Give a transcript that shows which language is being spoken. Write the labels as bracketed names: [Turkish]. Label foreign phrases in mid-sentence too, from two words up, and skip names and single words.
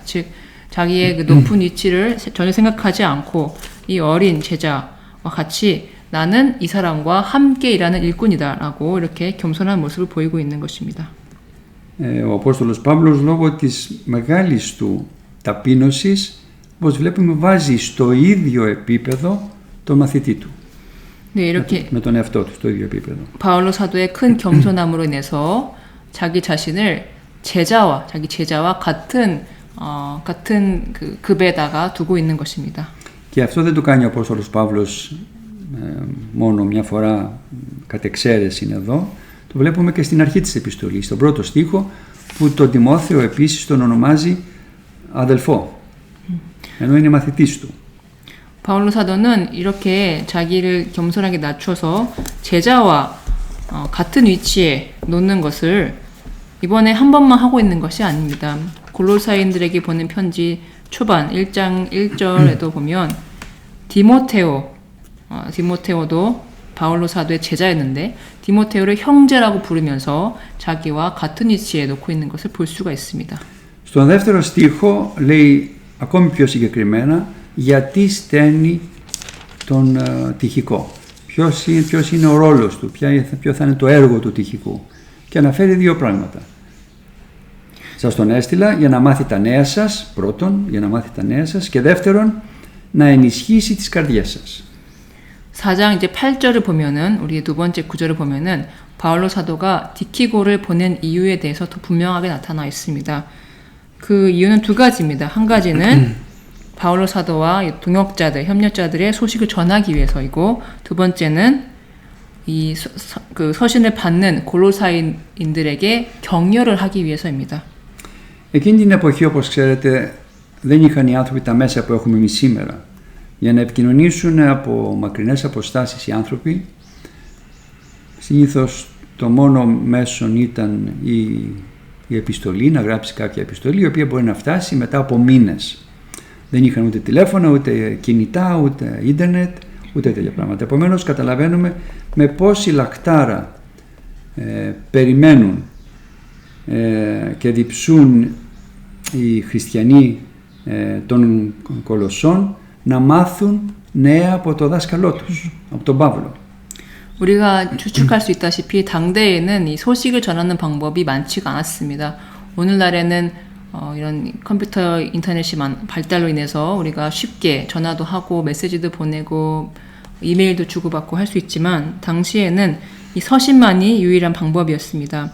[Korean] 즉 자기의 그 높은 위치를 전혀 생각하지 않고 이 어린 제자와 같이 나는 이 사람과 함께 일하는 일꾼이다라고 이렇게 겸손한 모습을 보이고 있는 것입니다. [Greek] Ο Απόστολος Παύλος, λόγω της μεγάλης του ταπείνωσης, όπως βλέπουμε, βάζει στο ίδιο επίπεδο τον μαθητή του. [Korean] 네, 이렇게 [Greek] με τον εαυτό του στο ίδιο επίπεδο. [Korean] 바울로 사도의 큰 겸손함으로 인해서 자기 자신을 자기 제자와 같은 그 급에다가 두고 있는 것입니다. [Greek] Και αυτό δεν το κάνει ο Απόστολος Παύλος μόνο μια φορά κατ' εξαίρεση είναι εδώ. Το βλέπουμε και στην αρχή της επιστολής, στον πρώτο στίχο, που τον Τιμόθεο επίσης τον ονομάζει αδελφό, ενώ είναι μαθητής του. [Korean] 바울로 사도는 이렇게 자기를 겸손하게 낮춰서 제자와 같은 위치에 놓는 것을 이번에 한 번만 하고 있는 것이 아닙니다. 골로사인들에게 보낸 편지 초반 1장 1절에도 보면 디모테오도 바울로 사도의 제자였는데 디모테오를 형제라고 부르면서 자기와 같은 위치에 놓고 있는 것을 볼 수가 있습니다. [Greek] Στον δεύτερο στίχο λέει ακόμη πιο συγκεκριμένα γιατί στέλνει τον Τυχικό. Ποιος είναι ο ρόλος του, ποιο θα είναι το έργο του Τυχικού. Και αναφέρει δύο πράγματα. Σας τον έστειλα για να μάθει τα νέα σας, πρώτον, για να μάθει τα νέα σας, και δεύτερον, να ενισχύσει τις καρδιές σας. [Korean] 4장 이제 8절을 보면은, 우리 두 번째 구절을 보면은 바울로 사도가 디키고를 보낸 이유에 대해서 더 분명하게 나타나 있습니다. 그 이유는 두 가지입니다. 한 가지는 바울로 사도와 동역자들, 협력자들의 소식을 전하기 위해서이고, 두 번째는 이 서신을 받는 골로사인들에게 격려를 하기 위해서입니다. [Greek] Εκείνη την εποχή, όπως ξέρετε, δεν είχαν οι άνθρωποι τα μέσα που έχουμε εμείς σήμερα. Για να επικοινωνήσουν από μακρινές αποστάσεις οι άνθρωποι, συνήθως το μόνο μέσον ήταν η επιστολή, να γράψει κάποια επιστολή, η οποία μπορεί να φτάσει μετά από μήνες. Δεν είχαν ούτε τηλέφωνα, ούτε κινητά, ούτε ίντερνετ, ούτε τέτοια πράγματα. Επομένως, καταλαβαίνουμε με πόση λακτάρα περιμένουν και διψούν οι χριστιανοί των Κολοσσών να μάθουν νέα από το δάσκαλό τους, από τον Παύλο. [Korean] 우리가 추측할 수 있다시피 당대에는 이 소식을 전하는 방법이 많지가 않았습니다. 오늘날에는 이런 컴퓨터, 인터넷이 발달로 인해서 우리가 쉽게 전화도 하고 메시지도 보내고 이메일도 주고받고 할 수 있지만, 당시에는 이 서신만이 유일한 방법이었습니다.